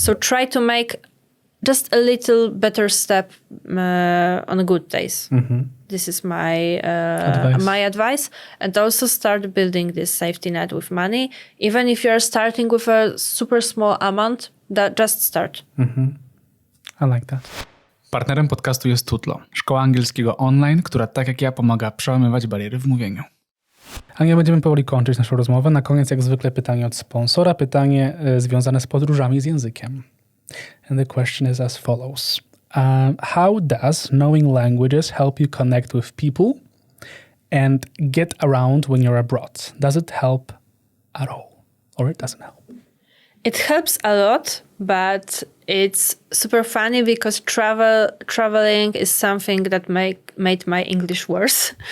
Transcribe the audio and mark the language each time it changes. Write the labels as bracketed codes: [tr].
[en] So try to make just a little better step on good days. This is my advice. And also start building this safety net with money. Even if you're starting with a super small amount, just start. I like that. [pl] Partnerem podcastu jest Tutlo, szkoła angielskiego online, która tak jak ja pomaga przełamywać bariery w mówieniu. Ania, będziemy powoli kończyć naszą rozmowę. Na koniec jak zwykle pytanie od sponsora, pytanie związane z podróżami z językiem. [en] And the question is as follows. How does knowing languages help you connect with people and get around when you're abroad? Does it help at all? Or it doesn't help? It helps a lot, but it's super funny because traveling is something that made my English worse.